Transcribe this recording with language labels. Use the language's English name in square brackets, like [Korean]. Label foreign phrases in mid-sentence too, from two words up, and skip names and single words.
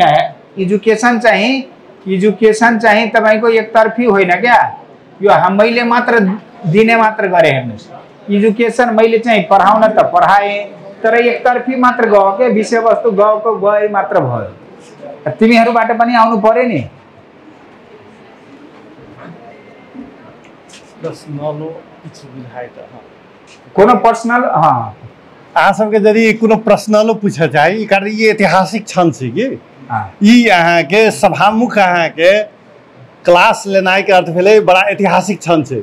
[Nepali] एजुकेशन चाहिँ तपाईको एकतर्फी होइन क्या? यो मैले मात्र दिने मात्र गरे। हेर्नुस्, एजुकेशन मैले चाहिँ पढाउन त पढाए, तर एकतर्फी मात्र गयो के? विषयवस्तु गए मात्र भयो। तिमीहरुबाट पनि आउनु पर्यो नि। [Maithili] कोनो पर्सनल अहाँ सबके यदि कोनो प्रश्नलो पूछे चाही, कारण ये ऐतिहासिक क्षण छै कि ई अहाँ के सभामुख अहाँ के क्लास लेनाइ के अर्थ भेलै बड़ा ऐतिहासिक क्षण छै।